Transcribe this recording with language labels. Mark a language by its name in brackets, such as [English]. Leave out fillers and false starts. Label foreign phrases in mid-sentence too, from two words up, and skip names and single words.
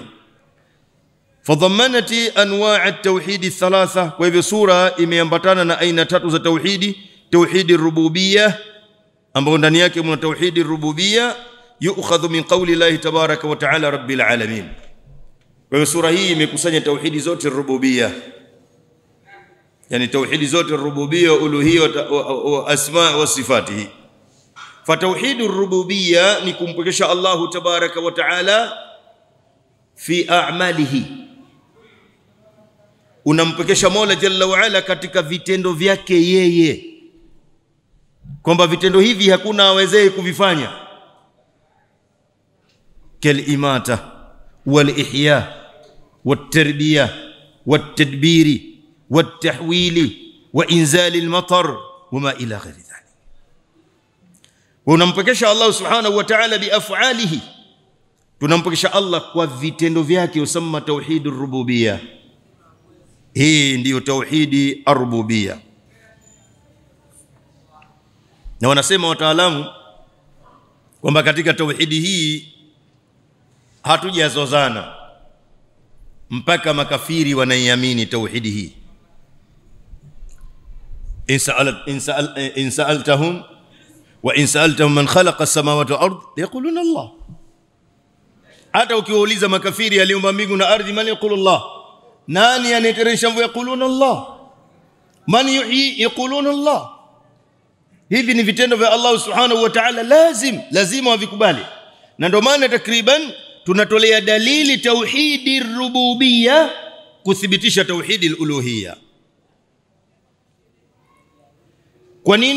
[Arabic] فتضمنت أنواع التوحيد الثلاثة, [Swahili] kwa hivyo sura imeambatana na aina tatu za tauhidi. [Arabic] توحيد الربوبية, [Swahili] ambao ndani yake mna [Arabic] توحيد الربوبية يؤخذ من قول الله تبارك وتعالى رب العالمين. [Swahili] Kwa hivyo sura hii imekusanya tauhidi zote ar-rububiyyah, yani tauhidi zote ar-rububiyyah, [Arabic] ألوهية وأسماء وصفاته. [Swahili] Fa tauhid ar-rububiyyah ni kumpekesha Allah [Arabic] تبارك وتعالى في أعماله, [Swahili] unampekesha Mola [Arabic] جل وعلا [Swahili] katika vitendo vyake yeye, kwamba vitendo hivi hakuna awezei kuvifanya. [Arabic] كالإماتة والإحياء والتربية والتدبير والتحويل وإنزال المطر وما إلى غير ذلك. [Swahili] Unampekesha Allah [Arabic] سبحانه وتعالى بأفعاله, [Swahili] tunampekesha Allah kwa vitendo vyake, [Arabic] يسمى توحيد الربوبية. [Swahili] Hii ndiyo tauhidi ar-rububiyyah. Na wanasema wataalamu kwamba katika tauhidi hii hatujazozana mpaka makafiri wanaiamini tauhidi hii. [Arabic] إن سألتهم وإن سألتهم من خلق السماوات والأرض يقولون الله. [Swahili] Hata ukiwauliza makafiri aliumba mbingu na ardhi, [Arabic] من يقول الله, [Swahili] nani anayeteremsha mvua? [Arabic] يقولون الله. من يحيي؟ يقولون الله. [Swahili] Hivi ni vitendo vya Allah [Arabic] سبحانه وتعالى, [Swahili] lazima wavikubali. Na ndio maana takriban tunatolea dalili tauhidi rububiyya kuthibitisha tauhidi uluhiyya. Kwa nini?